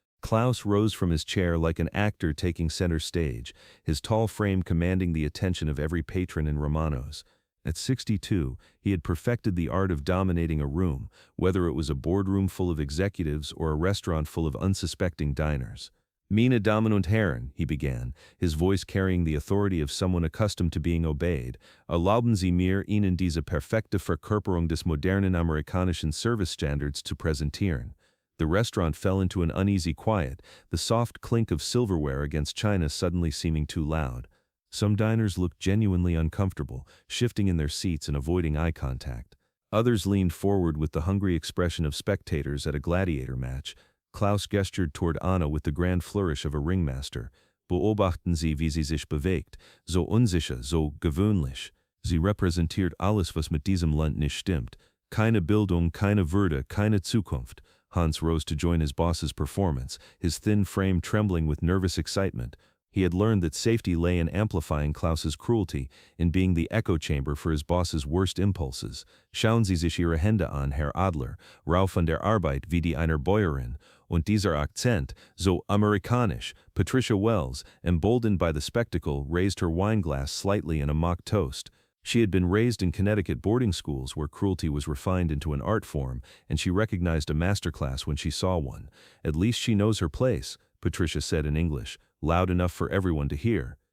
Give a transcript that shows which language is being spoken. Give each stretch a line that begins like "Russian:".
English: Klaus rose from his chair like an actor taking center stage, his tall frame commanding the attention of every patron in Romano's. At 62, he had perfected the art of dominating a room, whether it was a boardroom full of executives or a restaurant full of unsuspecting diners.
German: Meine Damen und Herren,
English: he began, his voice carrying the authority of someone accustomed to being obeyed.
German: Erlauben Sie mir, Ihnen diese perfekte Verkörperung des modernen amerikanischen Servicestandards zu präsentieren.
English: The restaurant fell into an uneasy quiet, the soft clink of silverware against china suddenly seeming too loud. Some diners looked genuinely uncomfortable, shifting in their seats and avoiding eye contact. Others leaned forward with the hungry expression of spectators at a gladiator match. Klaus gestured toward Anna with the grand flourish of a ringmaster.
German: Beobachten Sie, wie sie sich bewegt, so unsicher, so gewöhnlich. Sie repräsentiert alles, was mit diesem Land nicht stimmt. Keine Bildung, keine Würde, keine Zukunft.
English: Hans rose to join his boss's performance, his thin frame trembling with nervous excitement. He had learned that safety lay in amplifying Klaus's cruelty, in being the echo chamber for his boss's worst impulses.
German: Schauen Sie sich Ihre Hände an, Herr Adler, Rau von der Arbeit wie die einer Bäuerin, und dieser Akzent, so amerikanisch.
English: Patricia Wells, emboldened by the spectacle, raised her wineglass slightly in a mock toast. She had been raised in Connecticut boarding schools where cruelty was refined into an art form, and she recognized a masterclass when she saw one. At least she knows her place, Patricia said in English, loud enough for everyone to hear.